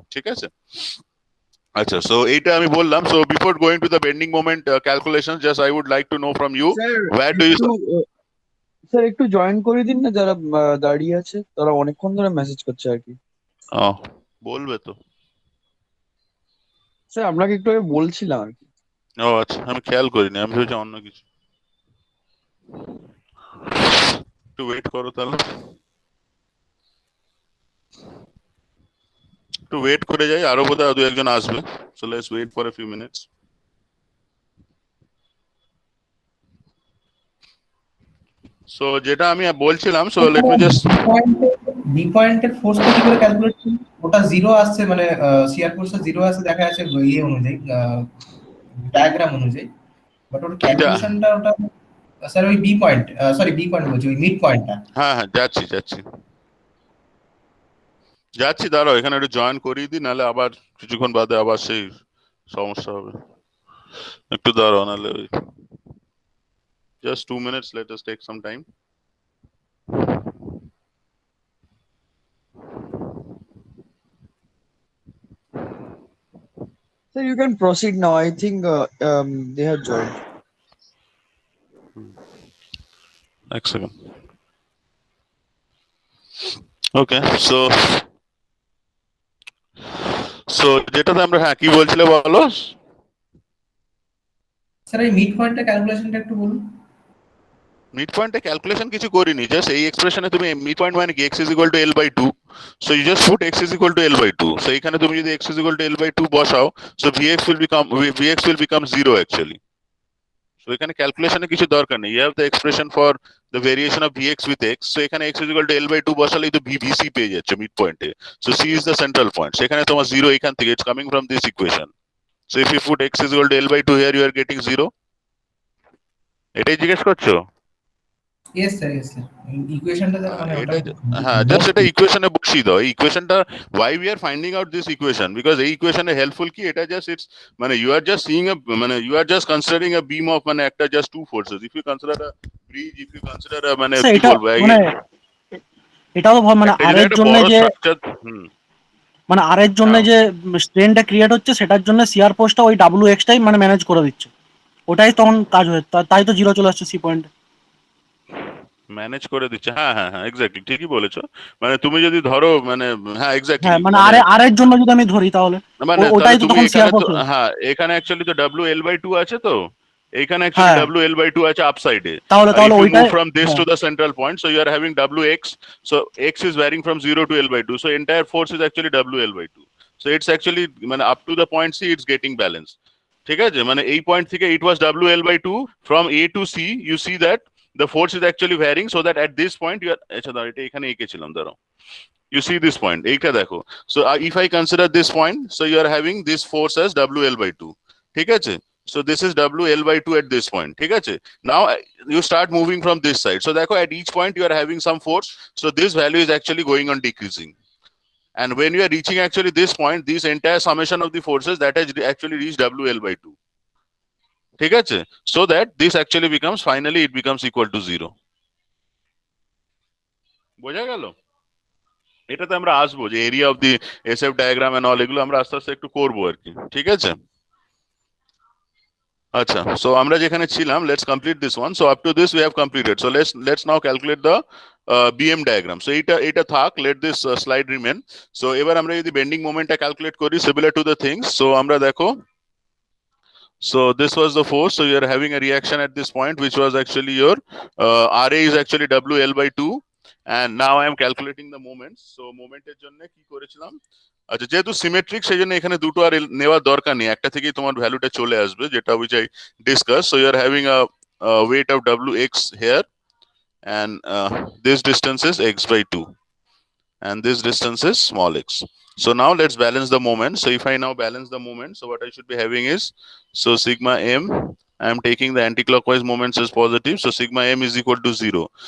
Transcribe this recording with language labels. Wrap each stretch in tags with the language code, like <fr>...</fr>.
<bn>ঠিক আছে, আচ্ছা,</bn> <en>so</en> <bn>এইটা আমি বললাম।</bn> <en>So before going to the bending moment calculations, just I would like to know from you, where do you</en> <bn>sir একটু জয়েন করে দিন না, যারা দাঁড়িয়ে আছে তারা অনেকক্ষণ ধরে মেসেজ করছে আর কি। বলবে তো স্যার আপনাকে একটু আগে বলছিলাম আর কি। ও আচ্ছা, আমি খেয়াল করিনি, আমি ভেবেছি অন্য কিছু। একটু ওয়েট করো তাহলে, একটু ওয়েট করে যাই, আরো বোধহয় দু একজন আসবে।</bn> <en>So let's wait for a few minutes. So</en> <bn>যেটা আমি বলছিলাম,</bn> <en>so let me just</en> <bn>be পয়েন্টের ফোর্সটা কি করে ক্যালকুলেট করি? ওটা জিরো আসছে, মানে শিয়ার ফোর্সটা জিরো আসছে দেখা যাচ্ছে ইয়ে অনুযায়ী, ডায়াগ্রাম অনুযায়ী, বাট ওর ক্যালকুলেশনটা ওটা স্যার ওই B point, sorry B point বলছি, ওই মিড পয়েন্টটা। হ্যাঁ যাচ্ছি দাঁড়াও, এখানে একটু জয়েন করিয়ে দিই, নাহলে আবার কিছুক্ষণ বাদে আবার সেই সমস্যা হবে। একটু দাঁড়াও, নাহলে</bn> <en>just 2 minutes, let us take some time. Sir, you can proceed now. I think they have joined. Next second. Okay, so</en> <bn>যেটাতে আমরা কি বলছিলে বলো স্যার। এই মিড পয়েন্টের ক্যালকুলেশনটা একটু বলুন। মিড পয়েন্টে ক্যালকুলেশন কিছু করিনি, জাস্ট এই এক্সপ্রেশনে তুমি মিড পয়েন্ট মানে কি,</bn> <en>x is equal to L/2, so you just put x is equal to L/2, so</en> <bn>এখানে তুমি যদি</bn> <en>x is equal to L/2</en> <bn>বসাও,</bn> <en>so Vx will become 0 actually. So</en> <bn>এখানে ক্যালকুলেশনে কিছু দরকার নেই,</bn> <en>you have the expression for the variation of Vx with x, so</en> <bn>এখানে</bn> <en>x is equal to L/2</en> <bn>বসালেই তো</bn> <en>Vc</en> <bn>পেয়ে যাচ্ছে মিড পয়েন্টে।</bn> <en>so C is the central point,</en> <bn>সেখানে তোমার</bn> <en>0</en> <bn>এখান থেকে,</bn> <en>it's coming from this equation. So if you put x is equal to L/2 here, you are getting 0.</en> <bn>এটাই জিজ্ঞেস করছো? ইয়েস স্যার, ইকুয়েশনটা মানে ওটা, হ্যাঁ জাস্ট এটা ইকুয়েশনে বসিয়ে দাও। এই ইকুয়েশনটা,</bn> <en>why we are finding out this equation, because</en> <bn>এই ইকুয়েশনে হেল্পফুল কি, এটা জাস্ট ইটস মানে</bn> <en>you are just seeing a</en> <bn>মানে</bn> <en>you are just considering a beam of</en> <bn>মানে একটা</bn> <en>just two forces. If you consider a bridge, if you consider a</en> <bn>মানে কি বলবো, এটাও মানে আর এর জন্য যে মানে আর এর জন্য যে স্ট্রেনটা ক্রিয়েট হচ্ছে, সেটার জন্য সিআর ফোর্সটা ওই WX টাই মানে ম্যানেজ করে দিচ্ছে, ওটাই তখন কাজ হয়ে, তাই তো 0 চলে আসছে সি পয়েন্টে, ম্যানেজ করে দিচ্ছে। হ্যাঁ এক্স্যাক্টলি ঠিকই বলেছো। মানে তুমি যদি ধরো মানে হ্যাঁ এক্স্যাক্টলি, হ্যাঁ মানে আর এর জন্য যদি আমি ধরি তাহলে মানে ওটাই তো তখন সিআর ফোর্স। হ্যাঁ এখানে অ্যাকচুয়ালি তো WL/2 আছে, তো এখানে অ্যাকচুয়ালি WL/2 আছে আপসাইডে, তাহলে ওইটা</bn> <en>from this to the central point, so you are having WX, so x is varying from 0 to L/2, so entire force is actually WL/2, so it's actually</en> <bn>মানে</bn> <en>up to the point C it's getting balanced.</en> <bn>ঠিক আছে, মানে এই point থেকে</bn> <en>it was WL/2, from A to C you see that the force is actually varying, so that at this point you are,</en> <bn>আচ্ছা দাঁড়াও এটা এখানে এঁকেছিলাম, দাঁড়াও, you see this point, এইটা দেখো,</bn> <en>so if I consider this point, so you are having this force as WL/2,</en> <bn>ঠিক আছে,</bn> <en>so this is WL/2 at this point, ঠিক আছে, now you start moving from this side, so</en> <bn>দেখো</bn> <en>at each point you are having some force, so this value is actually going on decreasing, and when you are reaching actually this point, this entire summation of the forces that has actually reached WL/2,</en> <bn>ঠিক আছে,</bn> <en>so that this actually becomes, finally it becomes equal to 0.</en> <bn>বোঝা গেল? এটাতে আমরা আসবো যে area of the SF diagram and all, এগুলো আমরা আস্তে আস্তে একটু করবো আর কি, ঠিক আছে। আচ্ছা,</bn> <en>so</en> <bn>আমরা যেখানে ছিলাম,</bn> <en>let's complete this one. So up to this we have completed, so let's now calculate the BM diagram. So</en> <bn>এটা থাক,</bn> <en>let this slide remain. So</en> <bn>এবার আমরা যদি</bn> <en>bending moment টা calculate</en> <bn>করি</bn> <en>similar to the things, so</en> <bn>আমরা দেখো,</bn> <en>so this was the force, so you are having a reaction at this point which was actually your RA is actually WL by 2, and now I am calculating the moments. So</en> <bn>moment এর জন্য কি করেছিলাম, আচ্ছা যেহেতু symmetric সেই জন্য এখানে দুটো আর নেওয়ার দরকার নেই, একটা থেকেই তোমার ভ্যালুটা চলে আসবে, যেটা</bn> <en>which I discussed. So you are having a weight of WX here, and this distance is x by 2, and this distance is small x. So now let's balance the moment. So if I now balance the moment, so what I should be having is, so sigma m, I am taking the anti-clockwise moments as positive, so sigma m is equal to 0.</en>